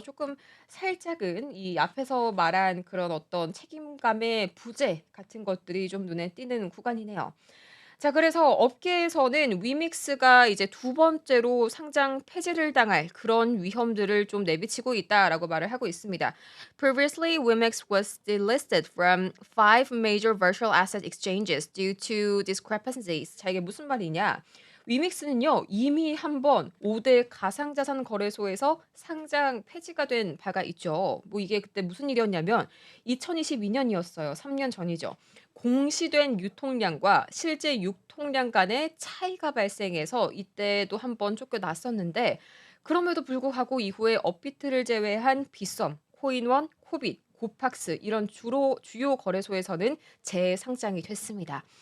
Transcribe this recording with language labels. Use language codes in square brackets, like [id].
[ko] 조금 살짝은 이 앞에서 말한 그런 어떤 책임감의 부재 같은 것들이 좀 눈에 띄는 구간이네요. 자, 그래서 업계에서는 위믹스가 이제 두 번째로 상장 폐지를 당할 그런 위험들을 좀 내비치고 있다라고 말을 하고 있습니다. [en] Previously, Wimix was delisted from five major virtual asset exchanges due to discrepancies. [ko] 자, 이게 무슨 말이냐? 위믹스는요, 이미 한번 5대 가상자산 거래소에서 상장 폐지가 된 바가 있죠. 뭐 이게 그때 무슨 일이었냐면 2022년이었어요. 3년 전이죠. 공시된 유통량과 실제 유통량 간의 차이가 발생해서 이때도 한번 쫓겨났었는데 그럼에도 불구하고 이후에 업비트를 제외한 빗썸, 코인원, 코빗, 고팍스 이런 주요 거래소에서는 재상장이 됐습니다.